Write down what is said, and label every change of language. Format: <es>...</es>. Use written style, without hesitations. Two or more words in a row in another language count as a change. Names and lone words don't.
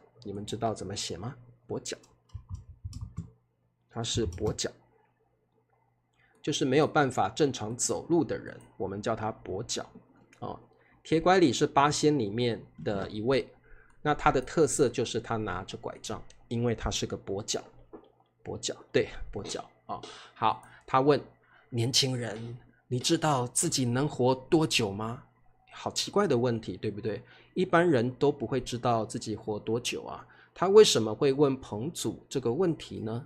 <zh>你們知道怎麼寫嗎？跛腳，他是跛腳，就是沒有辦法正常走路的人，我們叫他跛腳鐵拐李是8仙裡面的一位，那他的特色就是他拿着拐杖，因為他是個跛腳，對，跛腳好，他問年輕人，你知道自己能活多久嗎？好奇怪的問題，對不對？一般人都不會知道自己活多久啊。他為什麼會問彭祖這個問題呢？</zh>